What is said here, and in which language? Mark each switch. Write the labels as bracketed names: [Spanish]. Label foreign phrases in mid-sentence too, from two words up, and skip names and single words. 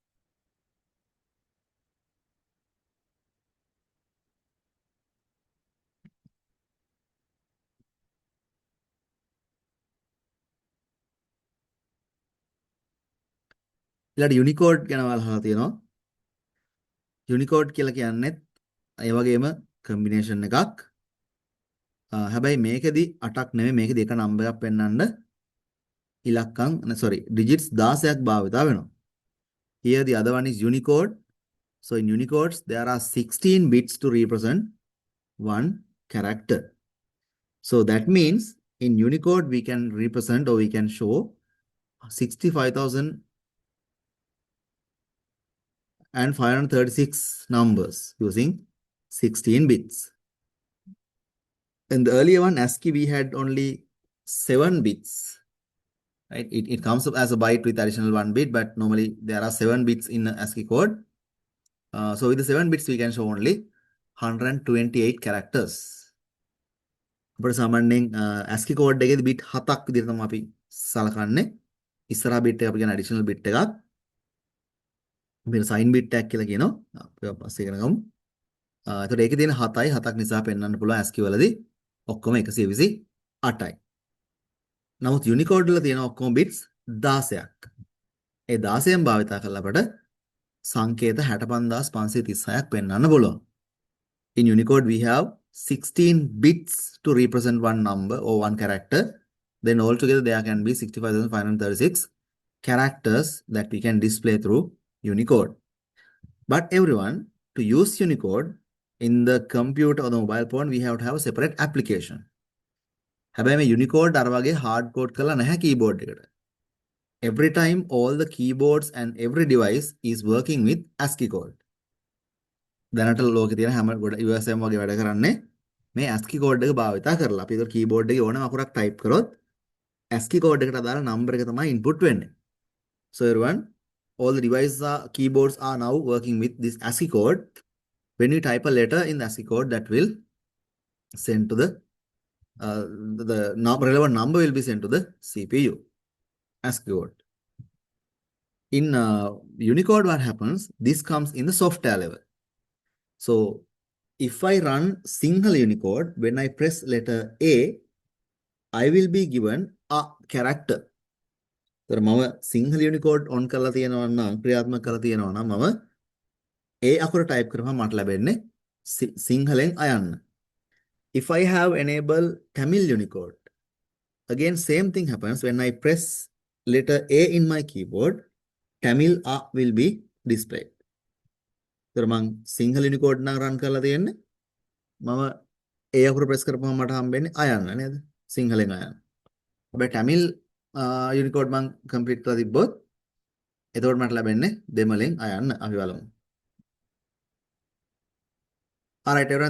[Sinhala] ඊළඟ යුනිකෝඩ් ගැන ඔයාලා අහලා තියෙනවා. යුනිකෝඩ් කියලා කියන්නේත් ඒ වගේම කම්බිනේෂන් එකක්. හැබැයි මේකෙදි 8ක් නෙමෙයි මේකෙදි එක නම්බර් එකක් පෙන්වන්න ඉලක්කම් digits 16ක් භාවිතා වෙනවා. [English] Here the other one is Unicode. So in Unicodes there are 16 bits to represent one character. So that means in Unicode we can represent or we can show 65,536 numbers using 16 bits. In the earlier one, ASCII, we had only 7 bits. Right? It comes up as a byte with additional 1 bit, but normally there are 7 bits in ASCII code. So with the 7 bits, we can show only 128 characters. [Sinhala] අපිට සාමාන්‍යයෙන් [English] ASCII code [Sinhala] එකේදී bit 7ක් විදිහට තමයි අපි සලකන්නේ. ඉස්සරහා bit එක අපි කියන [English] additional bit [Sinhala] එකක්. අපිට [English] sign bit tag [Sinhala] කියලා කියනවා. අපි පස්සේ ඉගෙන ගමු. එතකොට ඒකේ තියෙන 7යි 7ක් නිසා පෙන්වන්න පුළුවන් ASCII වලදී ඔක්කොම 128යි. නමුත් Unicode වල තියෙන ඔක්කොම bits 16ක්. ඒ 16න් භාවිතා කරලා අපට සංකේත 65536ක් පෙන්වන්න පුළුවන්. [English] In Unicode we have 16 bits to represent one number or one character. Then altogether there can be 65,536 characters that we can display through Unicode. But everyone, to use Unicode in the computer or the mobile phone, we have to have a separate application. [Sinhala] හැබැයි මේ Unicode අර වගේ [English] hard code [Sinhala] කරලා නැහැ keyboard එකට. [English] Every time all the keyboards and every device is working with ASCII code. [Sinhala] දැනට ලෝකේ තියෙන හැම USM වගේ වැඩ කරන්නේ මේ [English] ASCII code [Sinhala] එක භාවිතා කරලා. අපි ඒක keyboard එකේ ඕනම අකුරක් type කරොත් [English] ASCII code [Sinhala] එකට අදාළ number එක තමයි input වෙන්නේ. [English] So everyone, all the devices keyboards are now working with this ASCII code. When you type a letter in the ASCII code, that will send to the relevant number will be sent to the CPU. ASCII code. In Unicode, what happens? This comes in the software level. So if I run single Unicode, when I press letter A, I will be given a character. [Sinhala] So මම [English] single Unicode on [Sinhala] කරලා තියෙනවා නම් ක්‍රියාත්මක කරලා තියෙනවා නම් මම A අකුර type කරපුවම මට ලැබෙන්නේ සිංහලෙන් අයන්න. [English] If I have enabled Tamil Unicode, again same thing happens. When I press letter A in my keyboard, Tamil A will be displayed. [Sinhala] So මම [English] single Unicode [Sinhala] නම් run කරලා තියෙන්නේ මම A අකුර press කරපුවම මට හම්බෙන්නේ අයන්න නේද? සිංහලෙන් අයන්න. හැබැයි [English] Tamil Unicode [Sinhala] මම complete කරලා තිබ්බොත් එතකොට මට ලැබෙන්නේ දෙමළෙන් අයන්න අපි බලමු. [English] All right, everyone.